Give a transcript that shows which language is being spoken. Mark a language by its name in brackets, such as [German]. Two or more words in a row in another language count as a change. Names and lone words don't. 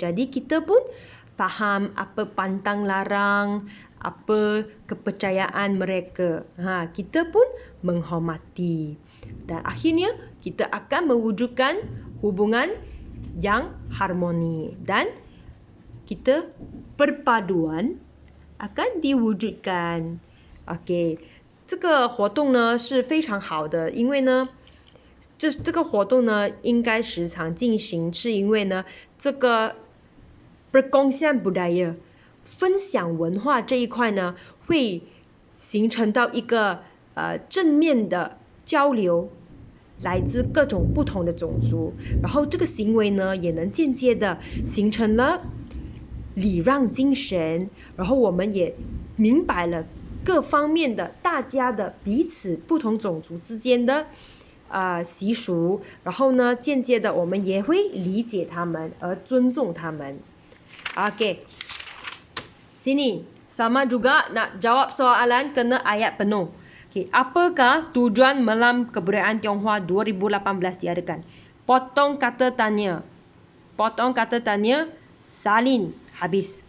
[Malay] Jadi kita pun faham apa pantang larang, apa kepercayaan mereka. Kita pun menghormati. Dan akhirnya kita akan mewujudkan hubungan yang harmoni. Dan kita perpaduan akan diwujudkan. Okey. [Chinese] 这个活动呢是非常好的，因为呢，这个活动呢应该时常进行，是因为呢，这个 [Malay] perkongsian budaya [Chinese] 分享文化这一块呢，会形成到一个正面的交流，来自各种不同的种族，然后这个行为呢也能间接的形成了礼让精神，然后我们也明白了各方面的大家的彼此不同种族之间的习俗，然后呢间接的我们也会理解他们而尊重他们。Okey. [Malay] Sini sama juga nak jawab soalan kena ayat penuh. Okey, apakah tujuan Malam Kebudayaan Tionghoa 2018 diadakan? Potong kata tanya. Salin habis.